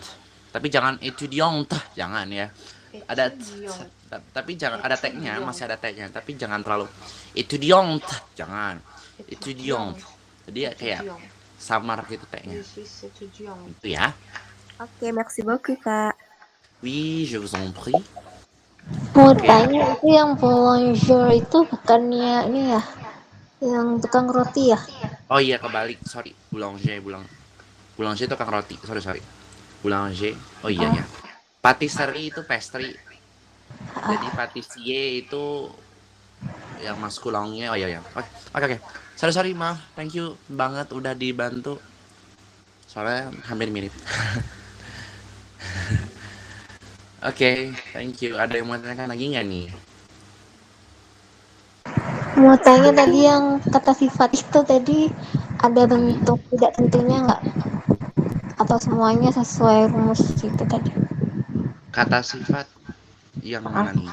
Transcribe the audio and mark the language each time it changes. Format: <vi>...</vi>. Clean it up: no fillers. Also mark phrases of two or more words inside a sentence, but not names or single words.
<id>Tapi jangan étudiante, jangan ya. Ada tapi jangan ada tag-nya, masih ada tag-nya, tapi jangan terlalu étudiante, jangan. Étudiante. Jadi ya kayak samar gitu tag-nya. Itu ya. Oke,</id> <fr>merci beaucoup, Kak. Oui, je vous en prie.</fr> <id>Mau tanya, itu yang boulanger itu bukannya ini ya, yang tukang roti ya? Oh iya, kebalik, sorry. Boulanger itu tukang roti, sorry. Boulanger, oh iya ya. Patisserie itu pastry. Jadi patissier itu yang maskulannya. Oh iya. Oke. Sorry, maaf.</id> <en>Thank you</en> <id>banget udah dibantu. Soalnya hampir mirip. Oke,</id> <en>thank you.</en> <id>Ada yang mau tanyakan lagi nggak nih? Mau tanya tadi yang kata sifat itu tadi ada bentuk tidak tentunya nggak? Atau semuanya sesuai rumus itu tadi? Kata sifat yang mana nih?</id>